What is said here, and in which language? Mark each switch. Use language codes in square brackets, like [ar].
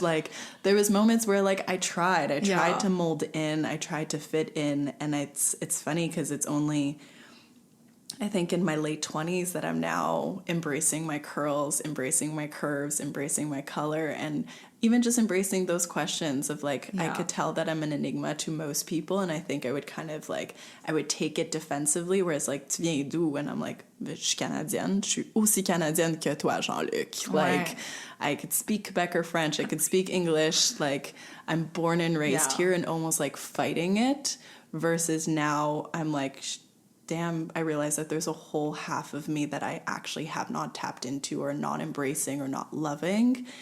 [en] Like there was moments where like I tried to mold in, I tried to fit in, and it's funny because it's only, I think in my late 20s that I'm now embracing my curls, embracing my curves, embracing my color, and even just embracing those questions of like, I could tell that I'm an enigma to most people. And I think I would kind of like, I would take it defensively, whereas like, [fr] tu viens d'où? [en] And I'm like, [fr] je suis Canadienne, je suis aussi Canadienne que toi, [en] Jean-Luc. Like, I could speak Quebec or French, I could speak English, like I'm born and raised here, and almost like fighting it, versus now I'm like, damn, I realize that there's a whole half of me that I actually have not tapped into or not embracing or not loving.